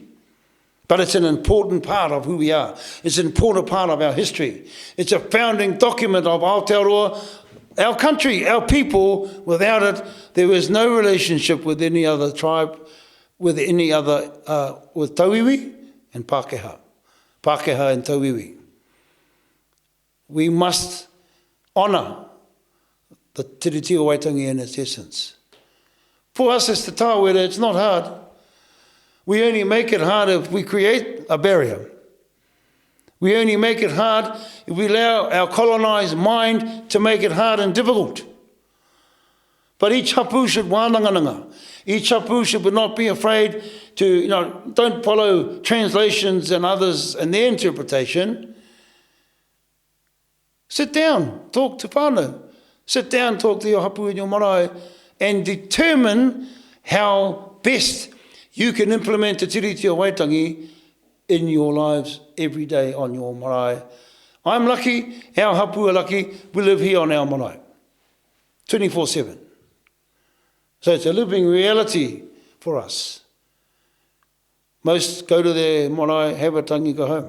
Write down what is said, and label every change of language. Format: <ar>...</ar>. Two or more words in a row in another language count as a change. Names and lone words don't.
<en>But it's an important part of who we are. It's an important part of our history. It's a founding document of Aotearoa, our country, our people. Without it, there was no relationship with any other tribe, with any other, with Tauiwi and Pākehā. Pākehā and Tauiwi. We must honour the tiriti o Waitangi in its essence. For us as te tāwera, it's not hard. We only make it hard if we create a barrier. We only make it hard if we allow our colonised mind to make it hard and difficult. But each hapū should wānangananga. Each hapū should not be afraid to, don't follow translations and others and their interpretation. Sit down, talk to whānau. Sit down, talk to your hapū and your marae, and determine how best you can implement the tiriti o Waitangi in your lives every day on your marae. I'm lucky, our hapū are lucky, we live here on our marae, 24/7. So it's a living reality for us. Most go to their marae, have a tangi, go home.</en>